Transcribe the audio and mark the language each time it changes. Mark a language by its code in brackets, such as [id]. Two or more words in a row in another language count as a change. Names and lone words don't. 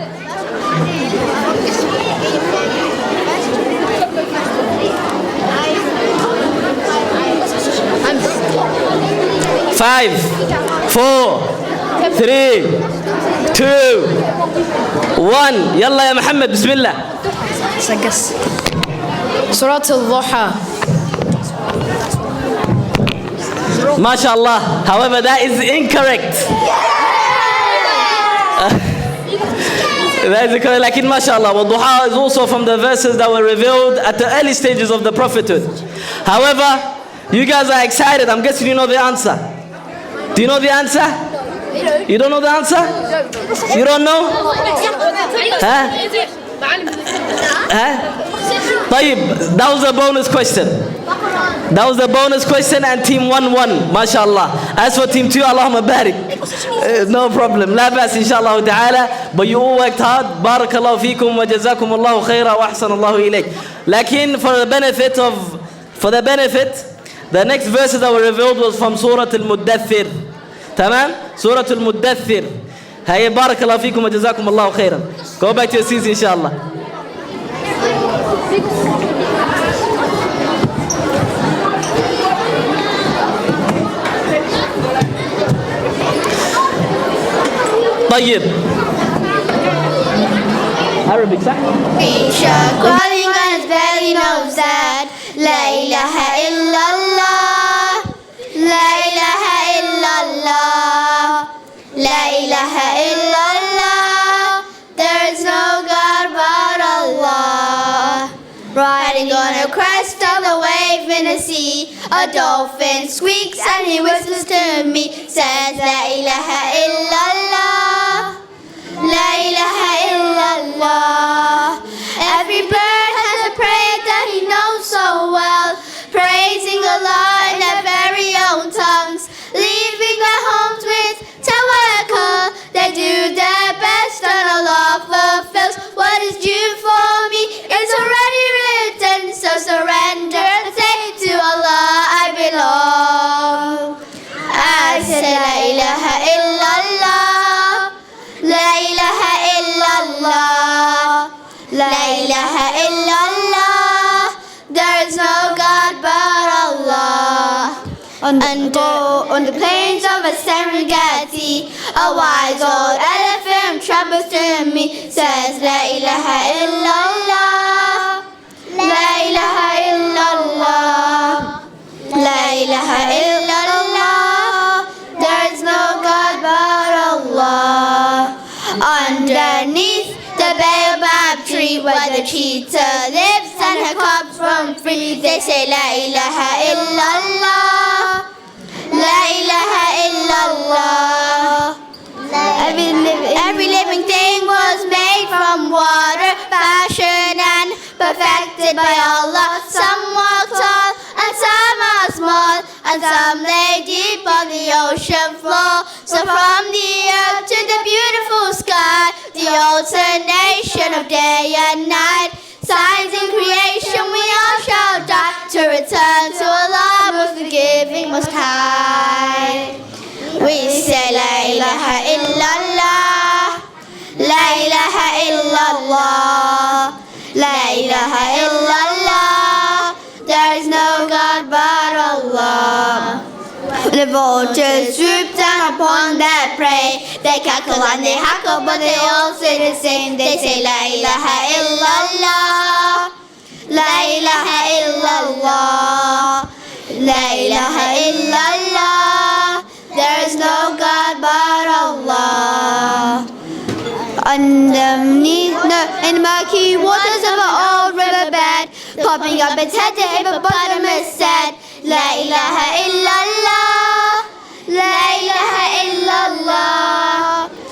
[en] 5, 4, 3, 2, 1. [ar] يلا يا محمد بسم الله. [en] Surah Al-Duha. MashaAllah. However, that is incorrect. That is incorrect. Like in MashaAllah, Duha is also from the verses that were revealed at the early stages of the prophethood. However, you guys are excited. I'm guessing you know the answer. Do you know the answer? You don't know the answer? You don't know? Huh? طيب, that was a bonus question. That was a bonus question, and team 1-1, mashallah. As for team 2, [ar] اللهم بارك. [en] No problem. [ar] لا بأس إن شاء الله تعالى. [en] But you all worked hard. [ar] بارك الله فيكم وجزاكم الله خيرا وأحسن الله إليك. [en] لكن for the benefit, the next verses that were revealed was from Surah Al-Muddathir. تمام? Surah Al-Muddathir. [ar] هيا بارك الله فيكم وجزاكم الله خيرا. [en] Go back to your seats [ar] إن شاء الله. [en] طيب. Arabic صح؟ Isha calling on his belly knows that [ar] لا إله إلا الله, لا إله إلا الله, لا إله إلا الله. [en] There is no God but Allah. Riding on a crest of the wave in the sea, a dolphin squeaks and he whistles to me, says [ar] لا إله إلا الله, لا إله إلا الله. [en] Every bird has a prayer that he knows so well, praising Allah in their very own tongues, leaving their homes with tawakkul. They do their best and Allah fulfills what is due for me. It's already written, so surrender and say to Allah I belong. I say [ar] لا إله إلا الله, لا إله إلا الله, لا إله إلا الله. [en] There is no God but Allah. On the plains of a Serengeti, a wise old elephant travels to me, says [ar] لا إله إلا الله, لا إله إلا الله, لا إله إلا الله. [en] There is no God but Allah. Underneath the baobab tree where the cheetah lives and her cubs roam free, they say [ar] لا إله إلا الله, لا إله إلا الله. [en] Every living thing was made from water, fashioned and perfected by Allah. Some walk tall and some are small, and some lay deep on the ocean floor. So from the earth to the beautiful sky, the alternation of day and night, signs in creation we all shall die, to return to Allah most forgiving, most high. We say [ar] لا إله إلا الله, لا إله إلا الله, لا إله إلا الله. [en] There is no God but Allah. The vultures swoop down upon their prey. They cackle and they hackle, but they all say the same. They say [ar] لا إله إلا الله, لا إله إلا الله, لا إله إلا الله. [en] There is no God but Allah. Underneath in the murky waters of an old riverbed, popping up its head, the hippopotamus said [ar] لا إله إلا الله, لا إله إلا الله.